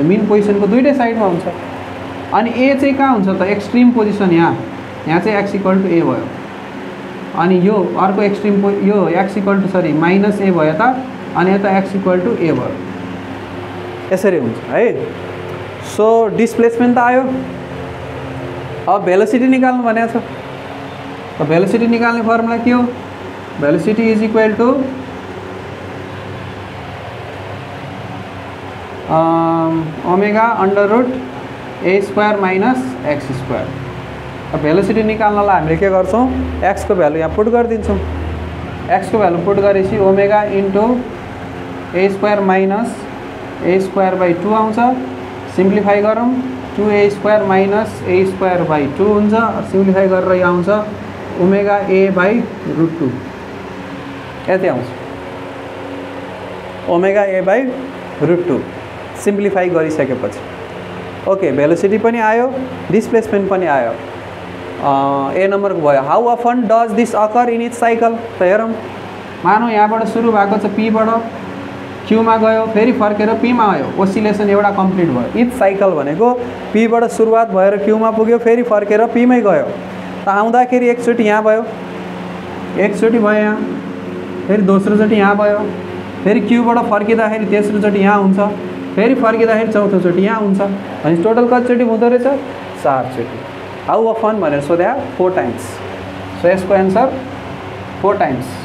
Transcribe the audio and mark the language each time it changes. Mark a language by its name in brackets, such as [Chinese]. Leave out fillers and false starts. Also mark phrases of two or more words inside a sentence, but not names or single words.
[English] mean position [Nepali] को दुईटै साइडमा हुन्छ। अनि a चाहिँ कहाँ हुन्छ त [English] extreme position [Nepali] यहाँ चाहिँ [English] x equal to a [Nepali] भयो। अनि यो अर्को एक्सट्रिम यो [English] x equal to sorry minus a [Nepali] भयो त अनि यता [English] x equal to a [Nepali] भयो। यसरी हुन्छ है। [English] so displacement [Nepali] त आयो। अब भेलोसिटी निकाल्नु भनेको छ। तो वेलोसिटी निकाल्ने फर्मुला के हो। [English] velocity is equal to omega under root a square minus x square. [Nepali] अब वेलोसिटी निकाल्नलाई हामीले के गर्छौं x को भ्यालु यहाँ पुट गरिदिन्छौं। x को भ्यालु पुट गरेपछि [English] omega into a square minus a square by 2 [Nepali] आउँछ। सिम्प्लिफाई गरौँ [English] 2a square minus a square by 2 [Nepali] हुन्छ। सिम्प्लिफाई गरेर यो आउँछ [English] omega a by √2 [Nepali] यति आउँछ [English] omega a by √2 [Nepali] सिम्प्लिफाई गरिसकेपछि [English] okay velocity [Nepali] पनि आयो डिस्प्लेसमेन्ट पनि आयो ए नम्बरको भयो [English] how often does this occur in each cycle [Nepali] त हेरौँ मानौँ यहाँबाट सुरु भएको छ पीबाट क्यूमा गयो फेरि फर्केर पीमा आयो ओसिलेसन एउटा कम्प्लिट भयो [English] each cycle [Nepali] भनेको पीबाट सुरुवात भएर क्यूमा पुग्यो फेरि फर्केर पीमै गयो त आउँदाखेरि एकचोटि यहाँ भयो एकचोटि भयो यहाँ फेरि दोस्रोचोटि यहाँ भयो फेरि क्यूबाट फर्किँदाखेरि तेस्रोचोटि यहाँ हुन्छ फेरि फर्किँदाखेरि चौथोचोटि यहाँ हुन्छ भने टोटल कतिचोटि हुँदो रहेछ 4 चोटि [English] how often [Nepali] भनेर सोध्या [English] 4 times so [Nepali] यसको एन्सर [English] 4 times